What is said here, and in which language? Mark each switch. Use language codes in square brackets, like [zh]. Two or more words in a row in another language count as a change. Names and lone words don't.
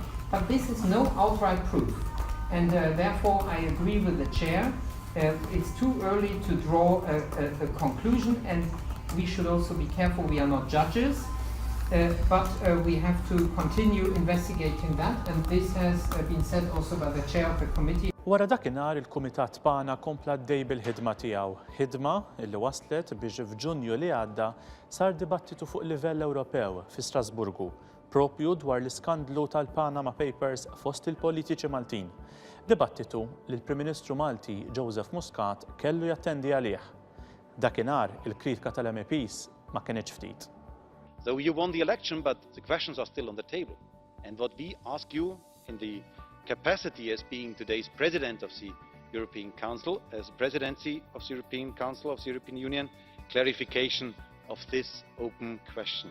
[en] But this is no outright proof. And therefore, I agree with the chair. It's too early to draw a conclusion, and we should also be careful. We are not judges. But we have to continue investigating that, and this has been said also by the chair of the committee. [mt] Wara dakinhar il-Kumitat Pana kompla d-dej bil-ħidma tiegħu. Ħidma illi waslet biex f'Ġunju li għadda sar dibattitu fuq livell Ewropew fi Strasburgu, propju dwar l-iskandlu tal-Panama Papers fost il-politiċi Maltin. Dibattitu li l-Prim Ministru Malti Joseph Muscat kellu jattendi għalih. Dakinhar il-kritika tal-MEPs ma kienx ftit. [en] So you won the election, but the questions are still on the table. And what we ask you in the capacity as being today's President of the European Council, as Presidency of the European Council of the European Union, clarification of this open question.